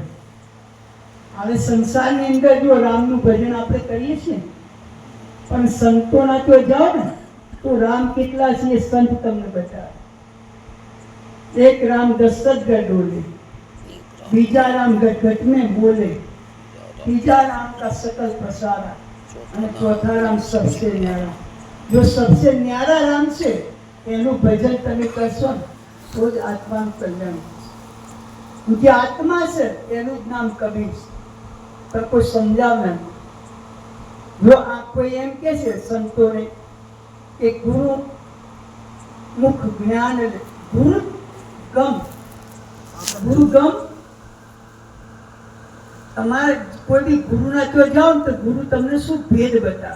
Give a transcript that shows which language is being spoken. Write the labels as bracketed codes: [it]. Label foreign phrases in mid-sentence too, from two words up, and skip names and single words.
[gu] હવે સંસારની અંદર જો રામનું ભજન આપણે કરીએ છીએ, પણ સંતોના તો જાઓ ને તો રામ કેટલા છે એ સંત તમને બતાવે. [hi] एक राम दशरथ गढ डोले, बीजा राम गट में बोले, तीजा राम का सकल प्रसारा, [gu] અને ચોથા રામ [hi] सबसे न्यारा. जो सबसे न्यारा राम [gu] છે એનું ભજન તમે કરશો ને તો જ આત્માનું કલ્યાણ થશે. જે આત્મા છે એનું જ નામ કબીર છે. પણ કોઈ સમજાવનાર નહીં. જો આ કોઈ એમ કે છે સંતોને કે ગુરુ મુખ જ્ઞાન, ગુરુ ગમ, ગુરુ ગમ, તમારે કોઈ બી ગુરુના તો જાઓ ને તો ગુરુ તમને શું ભેદ બતાવે.